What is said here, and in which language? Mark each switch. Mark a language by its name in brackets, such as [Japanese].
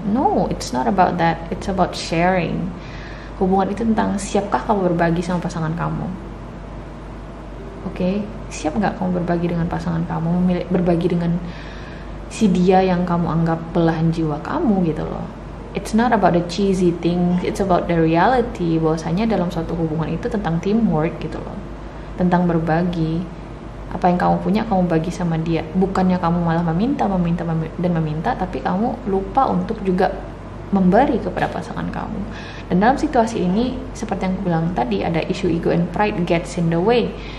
[English] No, it's not about that. It's about sharing. [Indonesian] Hubungan itu tentang siapkah kamu berbagi sama pasangan kamu. Oke, siap nggak kamu berbagi dengan pasangan kamu, berbagi dengan si dia yang kamu anggap belahan jiwa kamu gitu loh. [English] It's not about the cheesy things, it's about the reality. [Indonesian] Bahwasanya dalam suatu hubungan itu tentang teamwork gitu loh, tentang berbagi. Apa yang kamu punya kamu bagi sama dia. Bukannya kamu malah meminta, tapi kamu lupa untuk juga memberi kepada pasangan kamu. Dan dalam situasi ini, seperti yang aku bilang tadi, ada isu ego [English] and pride gets in the way.